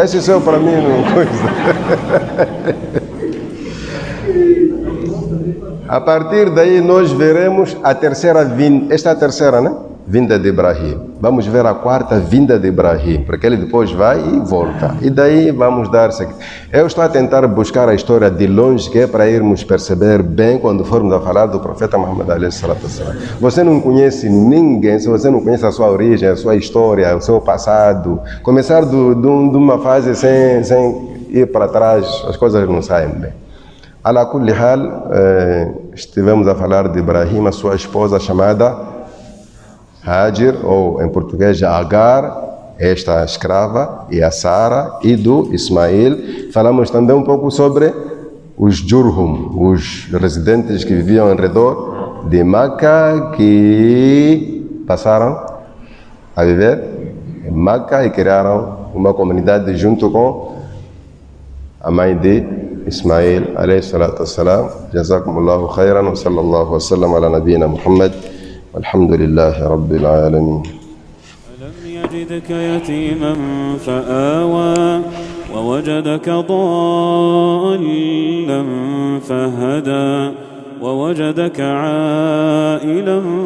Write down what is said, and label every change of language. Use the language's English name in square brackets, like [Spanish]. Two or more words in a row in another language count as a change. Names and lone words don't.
[Portuguese] Esse é para mim uma coisa. A partir daí nós veremos a terceira vinda. Esta é a terceira, né? Vinda de Ibrahim. Vamos ver a quarta vinda de Ibrahim, porque ele depois vai e volta. E daí vamos dar... Eu estou a tentar buscar a história de longe, que é para irmos perceber bem quando formos a falar do profeta Muhammad [Arabic] عليه الصلاة والسلام. [Portuguese] Você não conhece ninguém, se você não conhece a sua origem, a sua história, o seu passado, começar de uma fase sem ir para trás, as coisas não saem bem. [Arabic] على كل حال, [Portuguese] estivemos a falar de Ibrahim, a sua esposa chamada Hajar, ou em português Agar, esta escrava, e a Sara, e do Ismael. Falamos também um pouco sobre os Jurhum, os residentes que viviam ao redor de Meca, que passaram a viver em Meca e criaram uma comunidade junto com a mãe de [Arabic] إسماعيل عليه الصلاة والسلام. جزاكم الله خيرا، وصلى الله وسلم على نبينا محمد، والحمد لله رب العالمين. ألم يجدك يتيما فآوى ووجدك ضالا فهدى ووجدك عائلا